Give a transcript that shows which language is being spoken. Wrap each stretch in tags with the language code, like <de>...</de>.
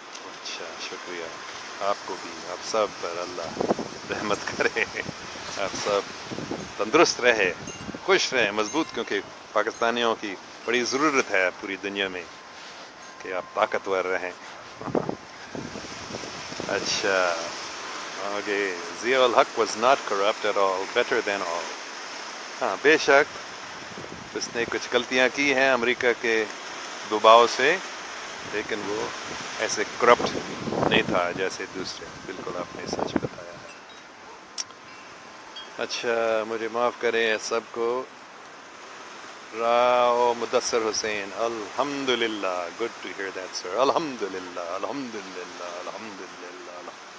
<ur>اچھا شکریہ، آپ کو بھی، آپ سب پر اللہ رحمت کرے، آپ سب تندرست رہے، خوش رہیں، مضبوط، کیونکہ پاکستانیوں کی بڑی ضرورت ہے پوری دنیا میں کہ آپ طاقتور رہیں.</ur> <en>اچھا آگے، Zia ul Haq was not corrupt at all, better than all.</en> <ur>ہاں بے شک اس نے کچھ غلطیاں کی ہیں امریکہ کے دباؤ سے، لیکن وہ ایسے کرپٹ نہیں تھا جیسے دوسرے. بالکل آپ نے سچ بتایا ہے. اچھا مجھے معاف کریں سب کو. راؤ مدثر حسین الحمدللہ،</ur> <en>good to hear that sir,</en> <ur>الحمدللہ الحمدللہ الحمدللہ.</ur>